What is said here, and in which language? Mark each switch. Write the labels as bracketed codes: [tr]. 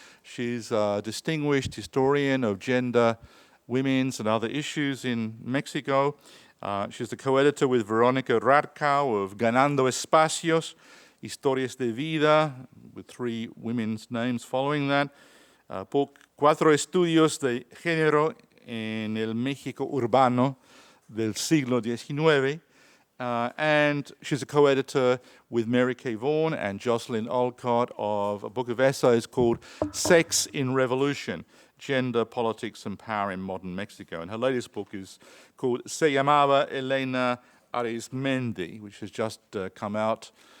[en] She's a distinguished historian of gender, women's, and other issues in Mexico. She's the co-editor with Veronica Radkau of Ganando Espacios, Historias de Vida, with three women's names following that. [es] Cuatro estudios de género en el México urbano del siglo XIX. [en] And she's a co-editor with Mary Kay Vaughan and Jocelyn Olcott of a book of essays called Sex in Revolution, Gender, Politics, and Power in Modern Mexico. And her latest book is called Se llamaba Elena Arizmendi, which has just come out.